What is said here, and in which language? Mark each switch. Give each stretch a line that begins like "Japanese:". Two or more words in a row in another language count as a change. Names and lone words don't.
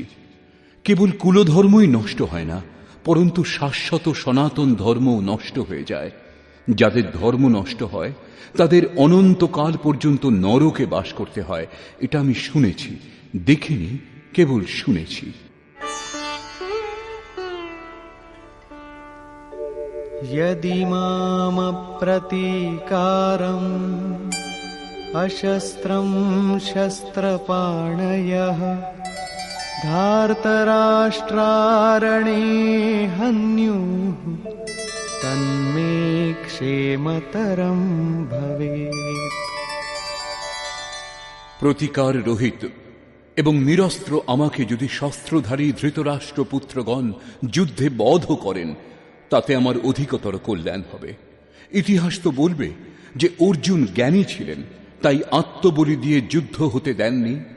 Bangla: কেবল কুলধর্মই নষ্ট হয় না, পরন্তু শাশ্বত সনাতন ধর্মও নষ্ট হয়ে যায়। যাদের ধর্ম নষ্ট হয় তাদের অনন্তকাল পর্যন্ত নরকে বাস করতে হয়। এটা আমি শুনেছি, দেখিনি, কেবল শুনেছি।
Sanskrit: यदि मामप्रतीकारम् अशस्त्रं शस्त्रपाणयः धार्तराष्ट्रारणे हन्युः तन्मे मे क्षेमतरं भवेत्।
Bangla: প্রতিকার রহিত এবং নিরস্ত্র আমাকে যদি শস্ত্রধারী ধৃতরাষ্ট্রপুত্রগণ যুদ্ধে বধ করেন, তাতে আমার অধিকতর কল্যাণ হবে। ইতিহাস তো বলবে যে অর্জুন জ্ঞানী ছিলেন, তাই আত্মবলি দিয়ে যুদ্ধ হতে দেননি।